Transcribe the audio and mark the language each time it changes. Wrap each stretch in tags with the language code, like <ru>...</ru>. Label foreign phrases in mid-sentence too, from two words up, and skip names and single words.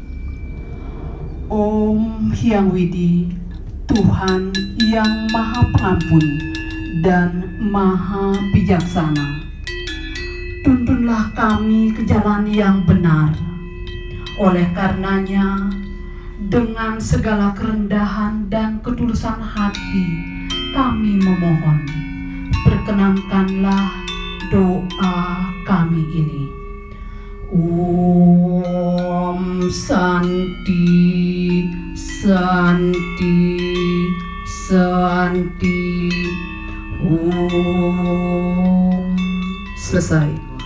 <id>Om Hyang Widi, Tuhan yang Maha Pengampun dan Maha Bijaksana, tuntunlah kami ke jalan yang benar. Oleh karenanya, dengan segala kerendahan dan ketulusan hati, kami memohon, perkenankanlah doa kami ini.</id> <sa>Om Santi, Santi, Santi.</sa> <id>Om. Selesai.</id>